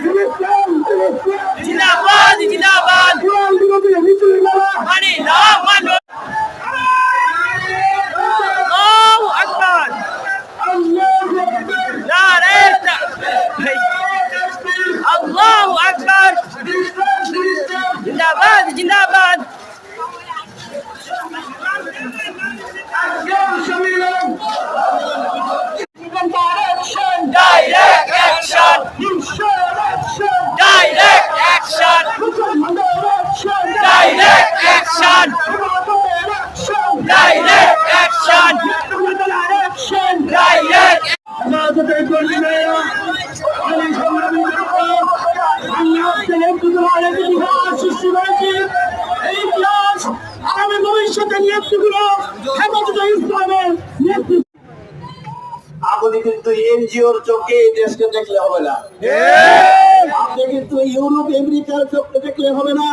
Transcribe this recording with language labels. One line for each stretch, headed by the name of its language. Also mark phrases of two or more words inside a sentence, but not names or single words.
Bangla: জিন্দাবাদ জিন্দাবাদ, মানি না মানো।
Arabic: الله أكبر,
Urdu: نعرۂ تکبیر,
Arabic: الله أكبر.
Bangla: জিন্দাবাদ জিন্দাবাদ।
English: Direct action! Direct action! Direct action! Direct action! Direct
Bangla: আগামী ভবিষ্যতের নেতৃত্বগুলো হেফাজতে ইসলামের নেতৃত্ব। আপনি কিন্তু এনজিওর চোখে এই দেশকে দেখলে হবে না, আপনি কিন্তু ইউরোপ আমেরিকার চোখে দেখলে হবে না।